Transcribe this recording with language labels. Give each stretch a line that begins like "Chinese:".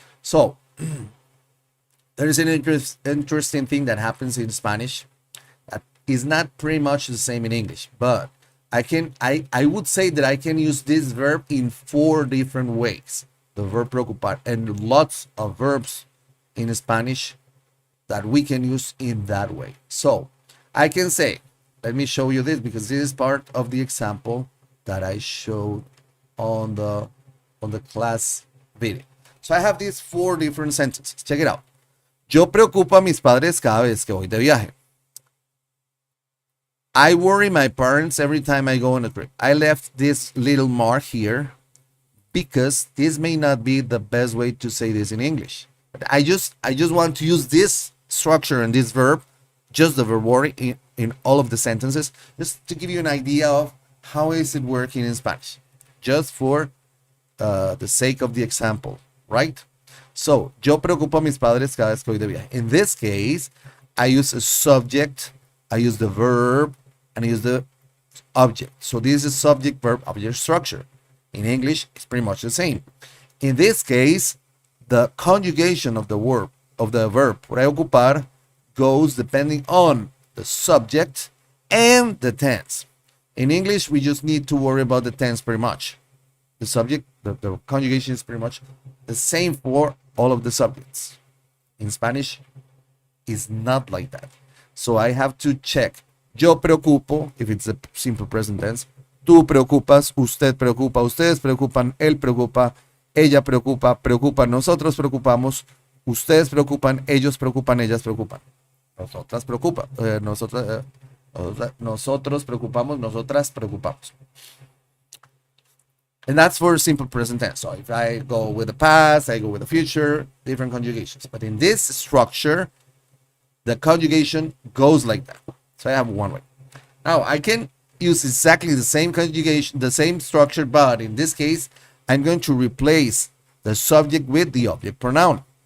English: So there is an interesting thing that happens in Spanish that is not pretty much the same in English, but I would say that I can use this verb in 4 different ways, the verb preocupar, and lots of verbs in Spanish that we can use in that way. So I can say, let me show you this, because this is part of the example that I showed on the class video. So I have these 4 different sentences. Check it out.
Spanish: Yo preocupo a mis padres cada vez que voy de viaje.
English: I worry my parents every time I go on a trip. I left this little mark here because this may not be the best way to say this in English. But I just want to use this structure and this verb, just the verb worry in all of the sentences, just to give you an idea of how is it working in Spanish, just for the sake of the example, right?
Spanish: So, yo preocupo a mis padres cada vez que voy de viaje.
English: In this case, I use a subject, I use the verb, and I use the object. So this is subject, verb, object structure. In English, it's pretty much the same. In this case, the conjugation of the verb preocupar goes depending on the subject and the tense. In English, we just need to worry about the tense pretty much. The subject, the conjugation is pretty much the same for all of the subjects. In Spanish, it's not like that. So I have to check.
Spanish: Yo preocupo,
English: if it's a simple present tense.
Spanish: Tú preocupas, usted preocupa, ustedes preocupan, él preocupa, ella preocupa, preocupa, nosotros preocupamos, ustedes preocupan, ellos preocupan, ellas preocupan. Nosotras preocupa, nosotros preocupamos, nosotras preocupamos.
English: And that's for simple present tense. So if I go with the past, I go with the future, different conjugations. But in this structure, the conjugation goes like that. So I have one way. Now I can use exactly the same conjugation, the same structure, but in this case, I'm going to replace the subject with the object pronoun.